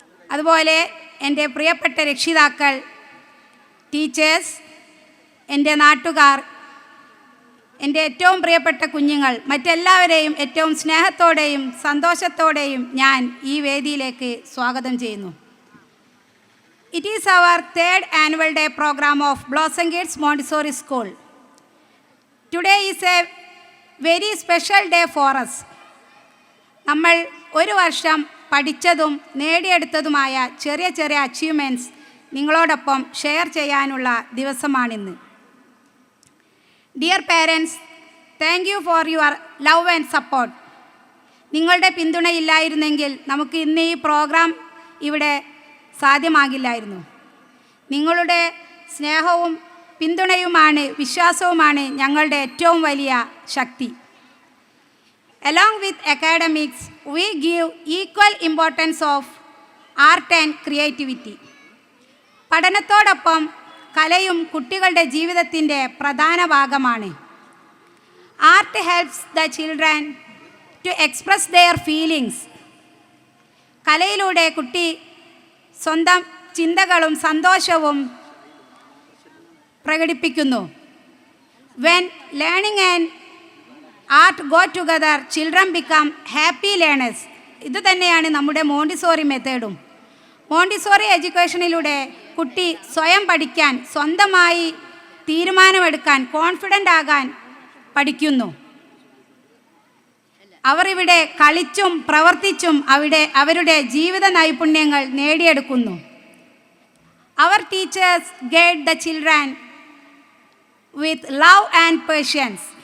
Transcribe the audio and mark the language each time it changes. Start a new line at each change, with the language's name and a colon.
Malayalam: അതുപോലെ എൻ്റെ പ്രിയപ്പെട്ട രക്ഷിതാക്കൾ, ടീച്ചേഴ്സ്, എൻ്റെ നാട്ടുകാർ, എൻ്റെ ഏറ്റവും പ്രിയപ്പെട്ട കുഞ്ഞുങ്ങൾ, മറ്റെല്ലാവരെയും ഏറ്റവും സ്നേഹത്തോടെയും സന്തോഷത്തോടെയും ഞാൻ ഈ വേദിയിലേക്ക് സ്വാഗതം ചെയ്യുന്നു.
English: It is our third annual day program of Blossom Kids Montessori School. Today is a very special day for us.
Malayalam: നമ്മൾ ഒരു വർഷം പഠിച്ചതും നേടിയെടുത്തതുമായ ചെറിയ ചെറിയ അച്ചീവ്മെൻറ്റ്സ് നിങ്ങളോടൊപ്പം ഷെയർ ചെയ്യാനുള്ള ദിവസമാണിന്ന്.
English: Dear parents, thank you for your love and support.
Malayalam: നിങ്ങളുടെ പിന്തുണയില്ലായിരുന്നെങ്കിൽ നമുക്ക് ഇന്ന് ഈ പ്രോഗ്രാം ഇവിടെ സാധ്യമാകില്ലായിരുന്നു. നിങ്ങളുടെ സ്നേഹവും പിന്തുണയുമാണ്, വിശ്വാസവുമാണ് ഞങ്ങളുടെ ഏറ്റവും വലിയ ശക്തി.
English: Along with academics, we give equal importance of art and creativity.
Malayalam: പഠനത്തോടൊപ്പം കലയും കുട്ടികളുടെ ജീവിതത്തിൻ്റെ പ്രധാന ഭാഗമാണ്.
English: Art helps the children to express their feelings.
Malayalam: കലയിലൂടെ കുട്ടി സ്വന്തം ചിന്തകളും സന്തോഷവും പ്രകടിപ്പിക്കുന്നു.
English: When learning and art go together, children become happy learners.
Malayalam: ഇത് തന്നെയാണ് നമ്മുടെ മോണ്ടിസോറി മെത്തേഡും. മോണ്ടിസോറി എഡ്യൂക്കേഷനിലൂടെ കുട്ടി സ്വയം പഠിക്കാൻ, സ്വന്തമായി തീരുമാനമെടുക്കാൻ, കോൺഫിഡൻ്റ് ആകാൻ പഠിക്കുന്നു. അവർ ഇവിടെ കളിച്ചും പ്രവർത്തിച്ചും അവരുടെ ജീവിത നൈപുണ്യങ്ങൾ നേടിയെടുക്കുന്നു.
English: Our teachers guide the children with love and patience.